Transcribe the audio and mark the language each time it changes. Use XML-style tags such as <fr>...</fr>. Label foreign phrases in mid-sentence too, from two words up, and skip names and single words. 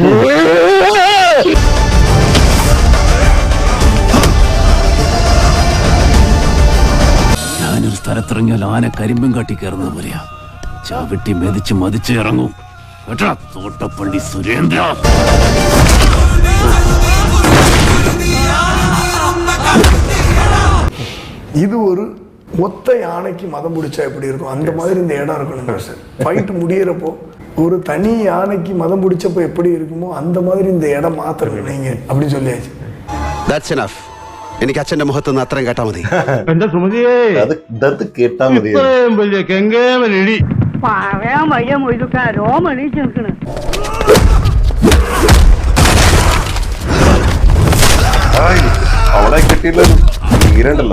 <ml>ഞാനൊരു സ്ഥലത്തിറങ്ങിയാൽ ആന കരിമ്പും കാട്ടി കയറുന്നത് പോലെയാ. ചവിട്ടി മെതിച്ച് മതിച്ച് ഇറങ്ങും കേട്ടാ. തോട്ടപ്പള്ളി സുരേന്ദ്ര.</ml> <ta>இது ஒரு ஒத்த யானைக்கு மதம் பிடிச்சா எப்படி இருக்கும், அந்த மாதிரி இந்த இடம் இருக்கணும் சார். ஃபைட் முடியறப்போ ஒரு தனி யானைக்கு மதம் பிடிச்சப்போ எப்படி இருக்குமோ அந்த மாதிரி இந்த இடம் மாத்திரம் நீங்க அப்படி சொல்லியாச்சு.</ta> <en>That's enough.</en> <ml>എനിക്ക് അച്ഛന്റെ മുഖത്ത് നിന്ന് അത്രയും കേട്ടാ മതി. എന്റെ സുമതിയെ കേട്ടാ മതി. വലിയ കെങ്കേമനടി പറയാൻ വയ്യ മൊയ്തുക്കാ. രോമണീച്ച് നിൽക്കണ്. അവിടെ കിട്ടിയുള്ള തീരണ്ടല്ലോ.</ml>